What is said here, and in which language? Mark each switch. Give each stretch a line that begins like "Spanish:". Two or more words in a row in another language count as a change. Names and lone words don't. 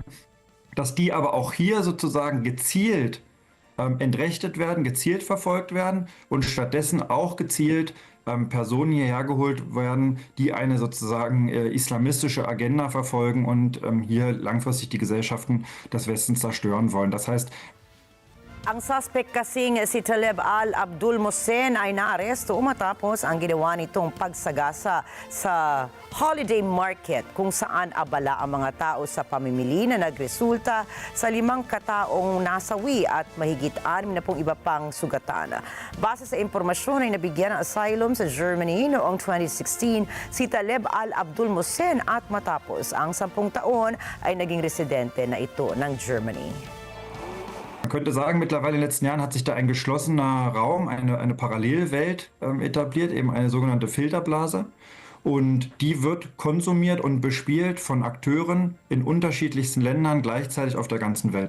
German: Dass die aber auch hier sozusagen gezielt entrechtet werden, gezielt verfolgt werden und stattdessen auch gezielt Personen hierher geholt werden, die eine sozusagen islamistische Agenda verfolgen und hier langfristig die Gesellschaften des Westens zerstören wollen. Das heißt,
Filipino: Ang suspect kasing si Taleb Al-Abdul Mohsen ay naaresto matapos ang ginawa nitong pagsagasa sa
English: holiday market
Filipino: kung saan abala ang mga tao sa pamimili na nagresulta sa 5 kataong nasawi at mahigit 60 iba pang sugatan. Base sa impormasyon ay nabigyan ng asylum sa Germany noong 2016 si Taleb Al-Abdul Mohsen at matapos ang 10 taon ay naging residente na ito ng Germany.
German: man könnte sagen, mittlerweile in den letzten Jahren hat sich da ein geschlossener Raum, eine Parallelwelt etabliert, eben eine sogenannte Filterblase. Und die wird konsumiert und bespielt von Akteuren in unterschiedlichsten Ländern gleichzeitig auf der ganzen Welt.